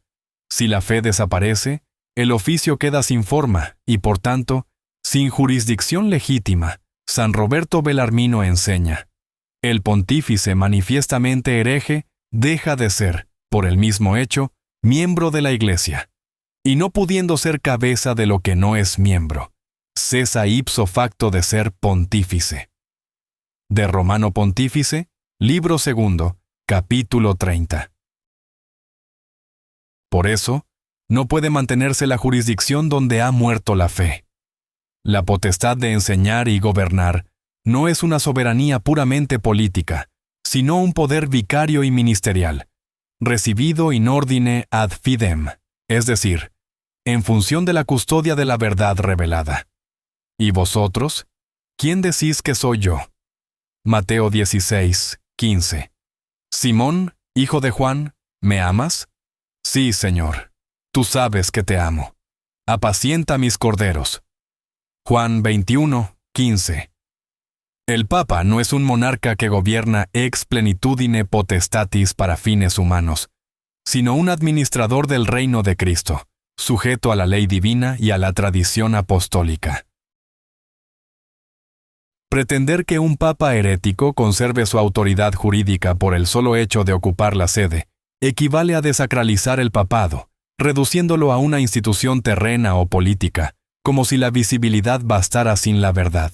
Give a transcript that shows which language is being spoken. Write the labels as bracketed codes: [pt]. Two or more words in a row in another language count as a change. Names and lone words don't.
[es] Si la fe desaparece, el oficio queda sin forma y, por tanto, sin jurisdicción legítima. San Roberto Bellarmino enseña: el pontífice manifiestamente hereje deja de ser, por el mismo hecho, miembro de la Iglesia, y no pudiendo ser cabeza de lo que no es miembro, cesa [la] ipso facto [es] de ser pontífice. De Romano Pontífice, libro 2, capítulo 30. Por eso, no puede mantenerse la jurisdicción donde ha muerto la fe. La potestad de enseñar y gobernar no es una soberanía puramente política, sino un poder vicario y ministerial, recibido [la] in ordine ad fidem, [es] es decir, en función de la custodia de la verdad revelada. ¿Y vosotros? ¿Quién decís que soy yo? Mateo 16, 15. Simón, hijo de Juan, ¿me amas? Sí, Señor, tú sabes que te amo. Apacienta mis corderos. Juan 21, 15. El Papa no es un monarca que gobierna [la] ex plenitudine potestatis [es] para fines humanos, sino un administrador del reino de Cristo, sujeto a la ley divina y a la tradición apostólica. Pretender que un papa herético conserve su autoridad jurídica por el solo hecho de ocupar la sede equivale a desacralizar el papado, reduciéndolo a una institución terrena o política, como si la visibilidad bastara sin la verdad.